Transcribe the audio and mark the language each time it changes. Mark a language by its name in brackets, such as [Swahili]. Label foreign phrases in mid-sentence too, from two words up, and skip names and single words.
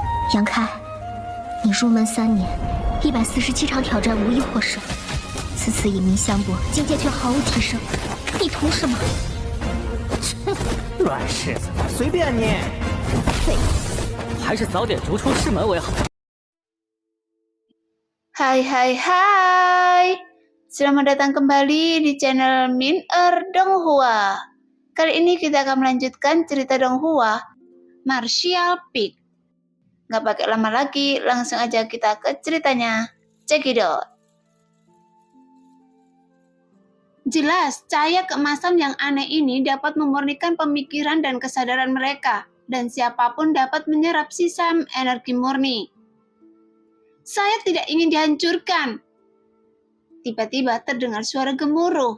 [Chinese] 杨开，你入门3年，147场挑战无一获胜，此次以名相搏，境界却毫无提升，你图什么？乱柿子，随便你。废物，还是早点逐出师门为好。 [Indonesian] Hai, selamat datang kembali di channel Min-er Donghua. Kali ini kita akan melanjutkan cerita Donghua, Martial Peak. Nggak pakai lama lagi, langsung aja kita ke ceritanya. [English] Check it out. [Indonesian] Jelas, cahaya keemasan yang aneh ini dapat memurnikan pemikiran dan kesadaran mereka, dan siapapun dapat menyerap sisa energi murni. Saya tidak ingin dihancurkan. Tiba-tiba terdengar suara gemuruh.